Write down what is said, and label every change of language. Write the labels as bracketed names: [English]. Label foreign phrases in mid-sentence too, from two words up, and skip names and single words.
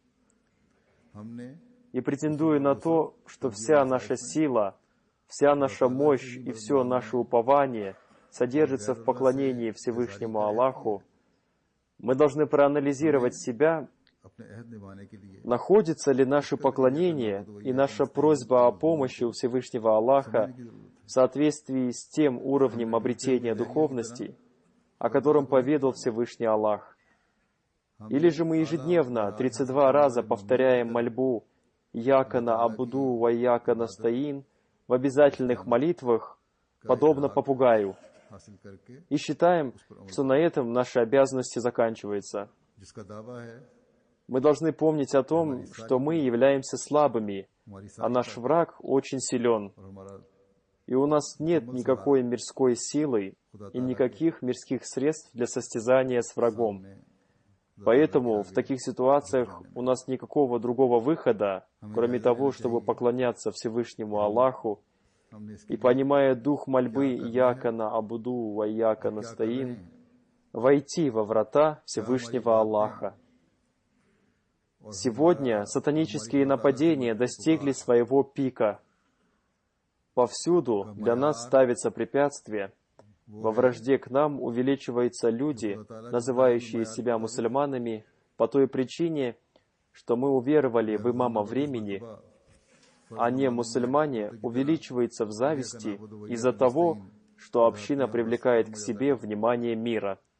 [Russian] И претендуя на то, что вся наша сила, вся наша мощь и все наше упование содержится в поклонении Всевышнему Аллаху, мы должны проанализировать себя, находится ли наше поклонение и наша просьба о помощи у Всевышнего Аллаха в соответствии с тем уровнем обретения духовности, о котором поведал Всевышний Аллах. Или же мы ежедневно 32 раза повторяем мольбу [Arabic] «إياك نعبد وإياك نستعين» [Russian] в обязательных молитвах, подобно попугаю, и считаем, что на этом наши обязанности заканчиваются. Мы должны помнить о том, что мы являемся слабыми, а наш враг очень силен, и у нас нет никакой мирской силы и никаких мирских средств для состязания с врагом. Поэтому в таких ситуациях у нас никакого другого выхода, кроме того, чтобы поклоняться Всевышнему Аллаху, и, понимая дух мольбы [Arabic] «إياك نعبد وإياك نستعين», [Russian] войти во врата Всевышнего Аллаха. Сегодня сатанические нападения достигли своего пика. Повсюду для нас ставятся препятствия. Во вражде к нам увеличиваются люди, называющие себя мусульманами, по той причине, что мы уверовали в имама времени, а не мусульмане увеличиваются в зависти из-за того, что община привлекает к себе внимание мира.